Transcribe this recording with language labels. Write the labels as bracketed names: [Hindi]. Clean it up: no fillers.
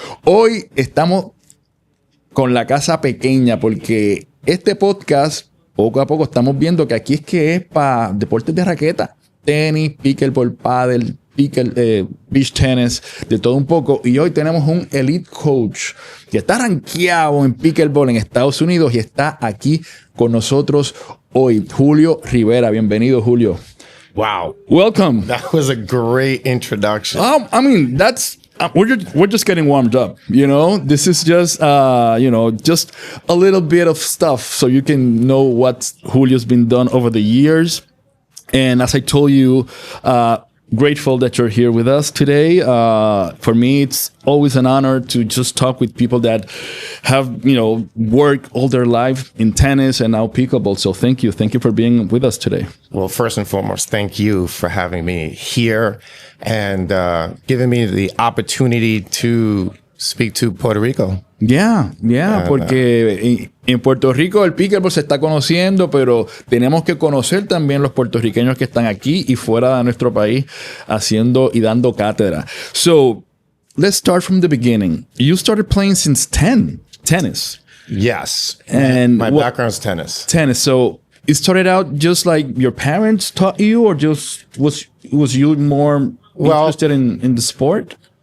[Spanish] Hoy estamos con la casa pequeña porque este podcast, poco a poco estamos viendo que aquí es para deportes de raqueta. Tenis, pickleball, paddle, beach tennis, de todo un poco. Y hoy tenemos un elite coach que está rankeado en pickleball en Estados Unidos y está aquí con nosotros hoy. Julio Rivera. Bienvenido, Julio. [English] Wow. Welcome. That was a great introduction. I mean, that's... we're just getting warmed up, you know. This is just, just a little bit of stuff so you can know what Julio's been done over the years. And as I told you, grateful that you're here with us today. For me, it's always an honor to just talk with people that have, worked all their life in tennis and now pickleball. So thank you. Thank you for being with us today. Well, first and foremost, thank you for having me here and giving me the opportunity to speak to Puerto Rico. [Spanish] Porque en Puerto Rico el pickleball se está conociendo, pero tenemos que conocer también los puertorriqueños que están aquí y fuera de nuestro país haciendo y dando cátedra. [English] So, let's start from the beginning. You started playing since tennis. Yes. And my background's tennis. Tennis. So, it started out just like your parents taught you, or just was you more interested in the sport?